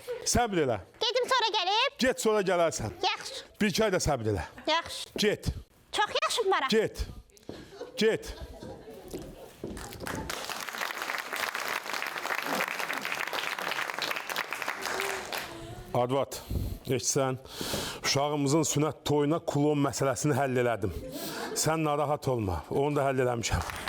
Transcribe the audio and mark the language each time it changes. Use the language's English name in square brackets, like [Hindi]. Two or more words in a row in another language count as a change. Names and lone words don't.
[Azerbaijani] Səbr elə. Gedim sonra gəlib. Get sonra gələrsən. Yaxşı. Bir iki ay da səbr elə. Yaxşı. Get. Çox yaxşı Mara. Get. Get. Advat, eşitsən, uşağımızın sünət toyuna klon məsələsini həll elədim. Sən narahat olma, onu da həll eləmişəm.